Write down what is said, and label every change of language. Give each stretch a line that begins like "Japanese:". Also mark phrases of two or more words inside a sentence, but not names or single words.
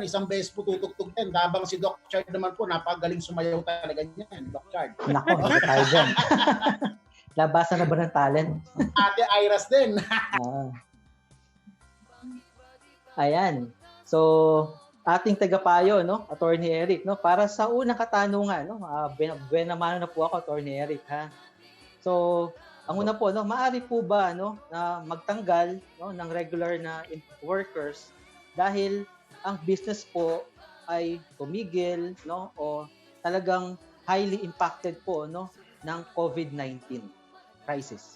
Filipino: Isang beses po tutugtog yan. Habang si Doc Chard naman po, napagaling sumayaw talaga niyan, Doc Chard. Nako, hindi tayo dyan. Labasan na ba ng talent? Ate Iras din. Ayan. So, ating tagapayo, no, Attorney Eric, no, para sa unang katanungan, no, buena mano na po ako, Attorney Eric, ha. So, ang una po, no, maaari po ba, no, na magtanggal, no, ng regular na workers dahil ang business po ay tumigil, no, o talagang
English: highly impacted
Filipino: po, no, ng COVID-19 crisis?